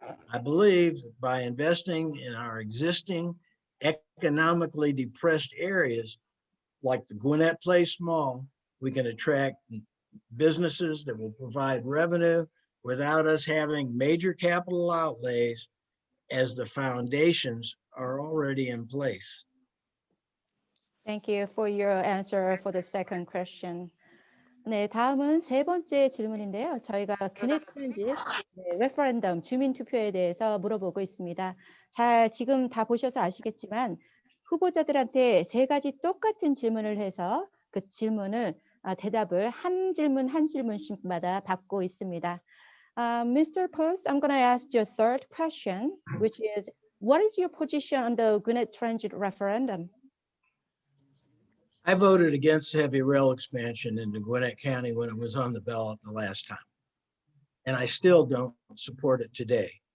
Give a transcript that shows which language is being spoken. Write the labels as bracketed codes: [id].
[en] I believe that by investing in our existing economically depressed areas, like the Gwinnett Place Mall, we can attract businesses that will provide revenue without us having major capital outlays, as the foundations are already in place. Thank you for your answer for the second question. [ko] 네, 다음은 세 번째 질문인데요. 저희가 귀넷 트랜짓 레퍼런덤 주민 투표에 대해서 물어보고 있습니다. 지금 다 보셔서 아시겠지만 후보자들한테 세 가지 똑같은 질문을 해서 그 질문을 대답을 한 질문씩마다 받고 있습니다. [en] Mr. Post, I'm going to ask you a third question, which is, what is your position on the Gwinnett Transit referendum? I voted against heavy rail expansion into Gwinnett County when it was on the ballot the last time, and I still don't support it today.